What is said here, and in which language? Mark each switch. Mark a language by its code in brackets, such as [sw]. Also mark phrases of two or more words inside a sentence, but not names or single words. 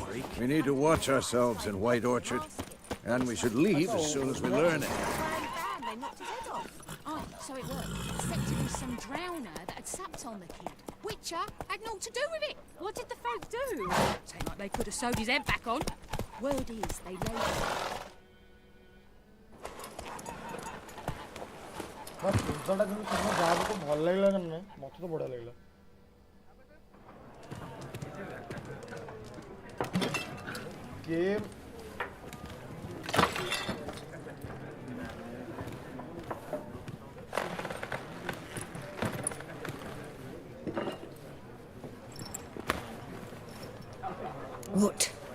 [en] We need to watch ourselves in White Orchard. And we should leave as soon as we learn it. They knocked his head off. Oh, so it was. Except it was some drowner that had sapped on the kid. Witcher had naught to do with it. What did the folk do? Seemed like they could have sewed his head back on. Word is, they laid him. [or] ଭଲ ଲାଗିଲା ନା ନାହିଁ ମତେ ତ ବଢିଆ ଲାଗିଲା गेम [en] What?